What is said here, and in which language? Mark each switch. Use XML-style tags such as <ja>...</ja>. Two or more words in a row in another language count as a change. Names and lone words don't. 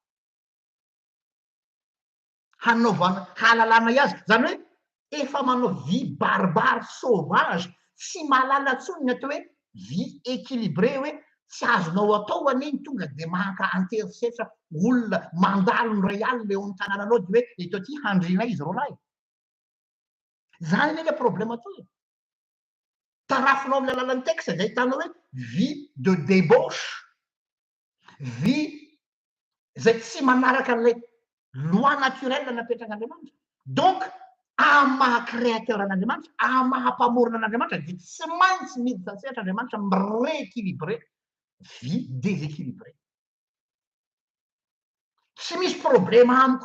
<mg>hanaovana halalana azy zany hoe efa manao</mg> <fr>vie barbare sauvage</fr> <mg>tsy mahalala ntsony ny atao hoe</mg> <fr>vie équilibré</fr> <mg>hoe tsy azonao atao aneny tonga de maka anterisetra olona mandalo ny ray alina eo amin'ny tanànanao de hoe eto aty handrinay izy rolahy zany ane</mg> <fr>le problème</fr> <mg>atao e tarafinao amin'ny alalan'ny texte zay hitanao hoe</mg> <fr>vie de débauche</fr> <mg>vie zay tsy manaraka an'ilay</mg> <fr>loi naturelle</fr> <mg>napetrak'Andriamanitra donc amin'ny maha créateur an'Andriamanitra amin'ny maha mpamorona an'Andriamanitra dia tsy maintsy miditra sehatra Andriamanitra mirééquilibré</mg> <fr>vie déséquilibré</fr> <mg>tsy misy problème amiko</mg>